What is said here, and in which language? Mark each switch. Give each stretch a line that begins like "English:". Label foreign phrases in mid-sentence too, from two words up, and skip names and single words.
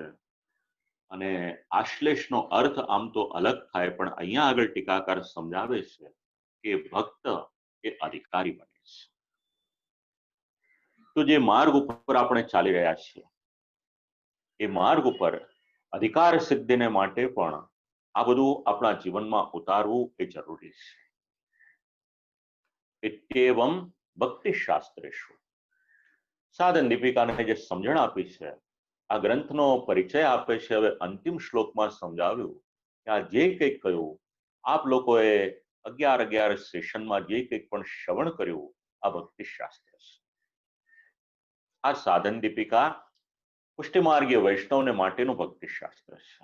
Gujarati: અને આશ્લેષનો અર્થ આમ તો અલગ થાય, પણ અહીંયા આગળ ટીકાકાર સમજાવે છે કે ભક્ત એ અધિકારી બને છે. તો જે માર્ગ ઉપર આપણે ચાલી રહ્યા છીએ એ માર્ગ ઉપર અધિકાર સિદ્ધિને માટે પણ આ બધું આપણા જીવનમાં ઉતારવું એ જરૂરી છે.
Sanskrit: इत्येवं भक्ति शास्त्रेषु।
Gujarati: સાધન દીપિકાને જે સમજણ આપી છે આ ગ્રંથનો પરિચય આપે છે। હવે અંતિમ શ્લોકમાં સમજાવ્યું કે આ જે કંઈક કહ્યું આપ લોકોએ 11 સેશનમાં જે કંઈક પણ શ્રવણ કર્યું આ ભક્તિ શાસ્ત્ર છે। આ સાધન દીપિકા પુષ્ટિમાર્ગીય વૈષ્ણવને માટેનું ભક્તિ શાસ્ત્ર છે।